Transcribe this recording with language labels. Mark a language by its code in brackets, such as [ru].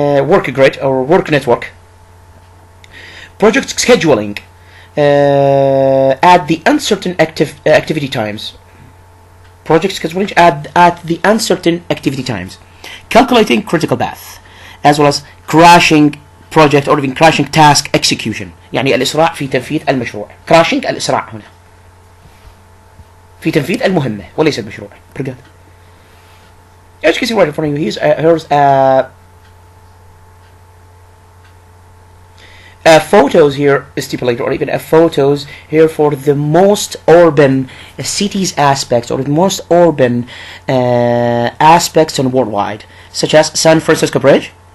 [en] work grid or work network، project scheduling at the uncertain activity times, project scheduling at the uncertain activity times, calculating critical path, as well as crashing project or even crashing task execution، [ar] يعني الإسراع في تنفيذ المشروع. crashing الإسراع هنا في تنفيذ المهمة وليس المشروع. [en] As you can see right in front of you, here's photos here stipulated, or even photos here for the most urban cities aspects, or the most urban aspects on worldwide, such as San Francisco Bridge,